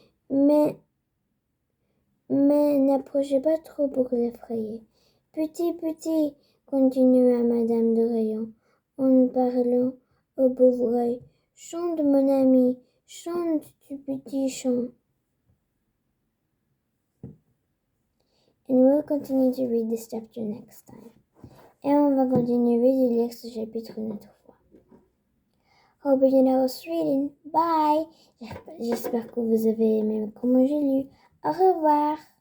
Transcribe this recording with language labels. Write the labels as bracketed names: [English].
[French] Mais n'approchez pas trop pour l'effrayer. Petit, continua Madame de Rayon en parlant au pauvre œil. Chante, mon ami, chante du petit chant. [English] And we'll continue to read this chapter next time. [French] Et on va continuer de lire ce chapitre une autre fois. [English] Hope you know reading. Bye! [French] J'espère que vous avez aimé comment j'ai lu. Au revoir!